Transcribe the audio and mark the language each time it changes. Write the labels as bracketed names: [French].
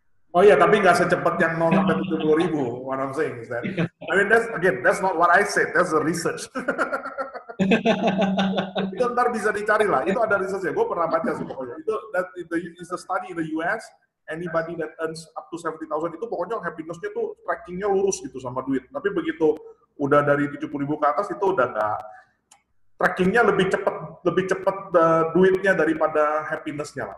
[Indonesian] Oh iya, tapi nggak secepat yang 0 sampai 70.000. [English] What I'm saying is that, I mean, that's not what I said, that's the research. [Indonesian] Itu ntar bisa dicari lah, itu ada research-nya, gue pernah baca sih pokoknya. Itu [English] is a study in the US, anybody that earns up to [Indonesian] 70,000 itu pokoknya happiness-nya tuh trackingnya lurus gitu sama duit. Tapi begitu udah dari 70.000 ke atas itu udah nggak, trackingnya lebih cepat duitnya daripada happiness-nya lah.